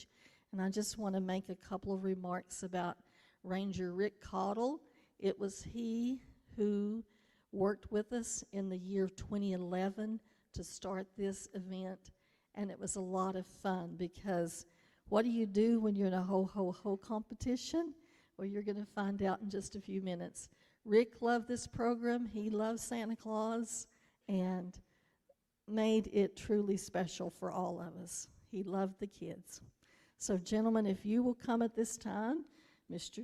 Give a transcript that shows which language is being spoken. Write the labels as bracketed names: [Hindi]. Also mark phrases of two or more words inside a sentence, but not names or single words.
[English] And I just want to make a couple of remarks about Ranger Rick Cottle. It was he who worked with us in the year 2011 to start this event, and it was a lot of fun because what do you do when you're in a ho-ho-ho competition? Well, you're going to find out in just a few minutes. Rick loved this program. He loved Santa Claus and made it truly special for all of us. He loved the kids. So, gentlemen, if you will come at this time, Mr.